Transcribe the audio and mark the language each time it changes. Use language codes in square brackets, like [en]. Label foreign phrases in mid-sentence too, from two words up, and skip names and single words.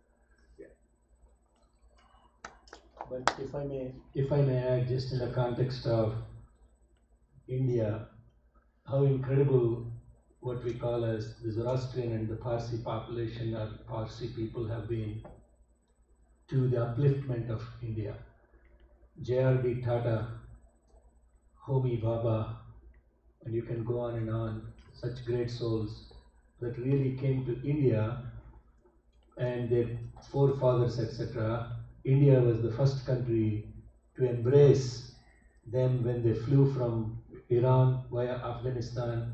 [en] But if I may add, just in the context of India, how incredible what we call as the Zoroastrian and the Parsi population or Parsi people have been to the upliftment of India. J.R.D. Tata, Homi Baba, and you can go on, such great souls that really came to India and their forefathers, etc. India was the first country to embrace them when they flew from Iran via Afghanistan.